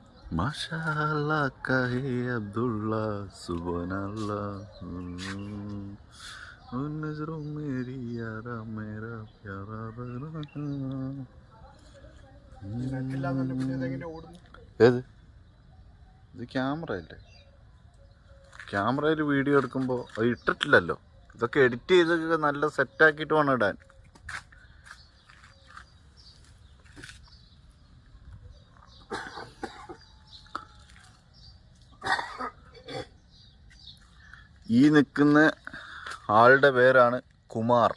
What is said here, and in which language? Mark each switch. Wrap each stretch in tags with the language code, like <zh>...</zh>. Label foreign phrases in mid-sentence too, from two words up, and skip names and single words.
<hi>माशाअल्लाह कहे अब्दुल्ला सुबहानल्लाह उन नजरों मेरी यारा मेरा प्यारा</hi> <ml>ഏത് ഇത് ക്യാമറയല്ലേ? ക്യാമറയിൽ വീഡിയോ എടുക്കുമ്പോൾ അത് ഇട്ടിട്ടില്ലല്ലോ. ഇതൊക്കെ എഡിറ്റ് ചെയ്തൊക്കെ നല്ല സെറ്റാക്കിയിട്ട് വേണം ഇടാൻ. ഈ നിൽക്കുന്ന ആളുടെ പേരാണ് കുമാർ.</ml>